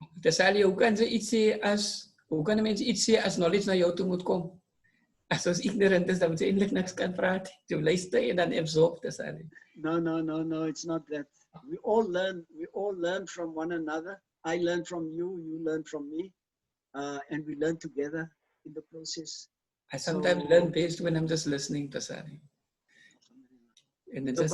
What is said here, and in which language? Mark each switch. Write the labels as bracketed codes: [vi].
[af] Salie, hoe kan een mens iets sê as knowledge na jou toe moet kom? As ons ignorant is, dan moet jy eintlik niks kan praat. Jy luister en dan absorb, Salie. [en] No, it's not that. We all learn from one another. I learn from you, you learn from me, and we learn together in the process. I sometimes learn best when I'm just listening to Salie. And then just